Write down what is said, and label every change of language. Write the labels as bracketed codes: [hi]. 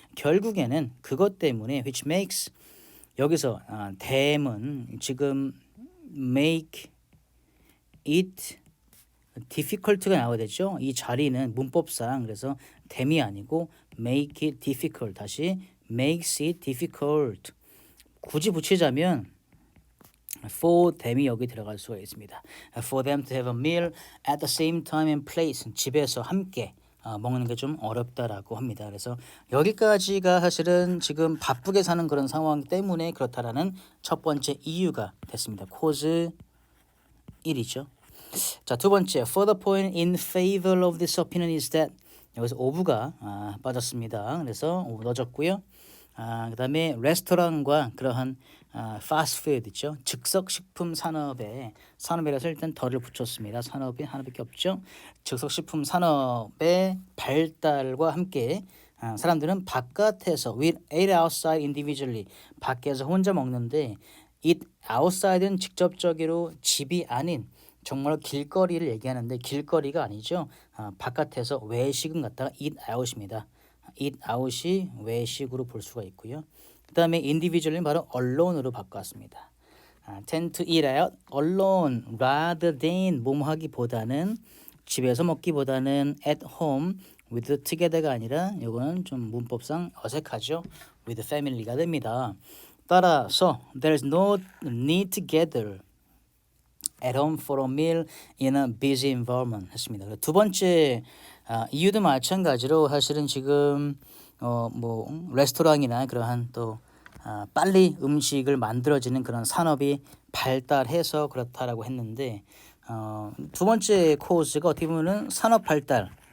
[ko] 결국에는 그것 때문에 which makes 여기서 then은 지금 [en] make it difficult [ko] 가 나와야 되죠. 이 자리는 문법상 그래서 then이 아니고 make it difficult 다시 [en] makes it difficult [ko] 굳이 붙이자면 [en] for them [ko] 이 여기 들어갈 수가 있습니다. [en] For them to have a meal at the same time and place [ko] 집에서 함께 먹는 게 좀 어렵다라고 합니다. 그래서 여기까지가 사실은 지금 바쁘게 사는 그런 상황 때문에 그렇다라는 첫 번째 이유가 됐습니다. [en] cause 1이죠. [ko] 자, 두 번째 [en] further point in favor of this opinion is that [ko] 여기서 of가 빠졌습니다. 그래서 of 넣어줬고요. 그다음에 레스토랑과 그러한 파스트푸드 있죠. 즉석식품 산업이라서 일단 덜을 붙였습니다. 산업이 하나밖에 없죠. 즉석식품 산업의 발달과 함께 사람들은 바깥에서 [en] we ate outside individually [ko] 밖에서 혼자 먹는데 eat outside는 직접적으로 집이 아닌 정말 길거리를 얘기하는데 길거리가 아니죠. 바깥에서 외식은 갖다가 eat out입니다. eat out이 외식으로 볼 수가 있고요. 그 다음에 individual은 바로 alone으로 바꿨습니다. [en] tend to eat out alone rather than [ko] 뭐하기보다는 집에서 먹기보다는 [en] at home with together [ko] 가 아니라 이거는 좀 문법상 어색하죠. [en] with family가 [ko] 됩니다. 따라서 [en] there's no need to gather at home for a meal in a busy environment [ko] 했습니다. 두 번째 이유도 마찬가지로 사실은 지금 뭐 레스토랑이나 그러한 또 빨리 음식을 만들어지는 그런 산업이 발달해서 그렇다라고 했는데 두 번째 코스가 어떻게 보면은 산업 발달